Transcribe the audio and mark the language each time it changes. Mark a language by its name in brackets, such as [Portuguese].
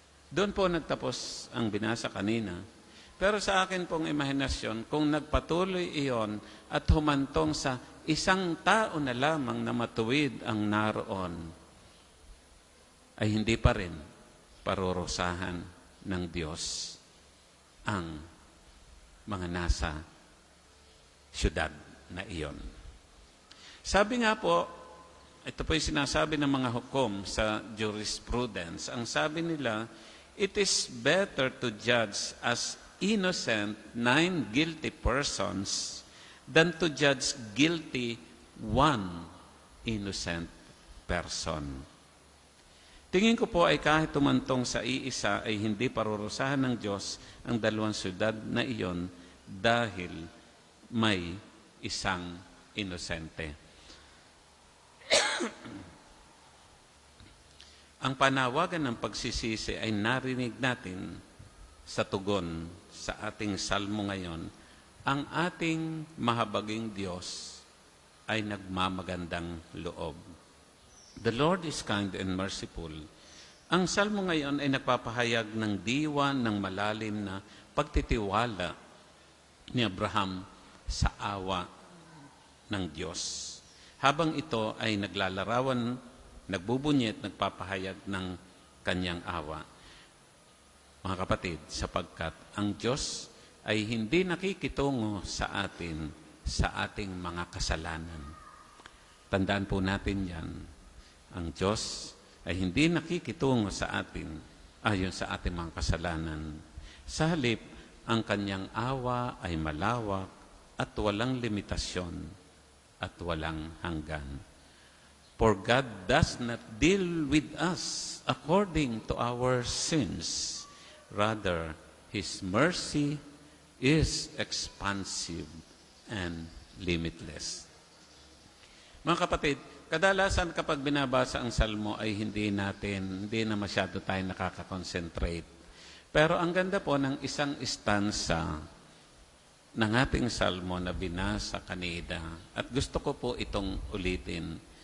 [Filipino] Doon po nagtapos ang binasa kanina. Pero sa akin pong imahinasyon, kung nagpatuloy iyon at humantong sa 1 tao na lamang na matuwid ang naroon, ay hindi pa rin parurusahan ng Diyos ang mga nasa syudad na iyon. Sabi nga po, ito po yung sinasabi ng mga hukom sa jurisprudence. Ang sabi nila, [English] it is better to judge as innocent 9 guilty persons than to judge guilty 1 innocent person. [Filipino] Tingin ko po ay kahit tumantong sa iisa ay hindi parurusahan ng Diyos ang 2 syudad na iyon dahil may isang inosente. Ang panawagan ng pagsisisi ay narinig natin sa tugon sa ating salmo ngayon. Ang ating mahabaging Diyos ay nagmamagandang loob. [English] The Lord is kind and merciful. [Filipino] Ang salmo ngayon ay nagpapahayag ng diwa ng malalim na pagtitiwala ni Abraham sa awa ng Diyos. Habang ito ay naglalarawan, nagbubunyet, nagpapahayag ng kanyang awa. Mga kapatid, sapagkat ang Diyos ay hindi nakikitungo sa atin sa ating mga kasalanan. Tandaan po natin yan. Ang Diyos ay hindi nakikitungo sa atin ayon sa ating mga kasalanan. Sa halip, ang kanyang awa ay malawak at walang limitasyon at walang hanggan. [English] For God does not deal with us according to our sins. Rather, His mercy is expansive and limitless. [Filipino] Mga kapatid, kadalasan kapag binabasa ang salmo ay hindi na masyado tayo nakaka-concentrate. Pero ang ganda po ng isang stanza ng ating salmo na binasa kanina, at gusto ko po itong ulitin.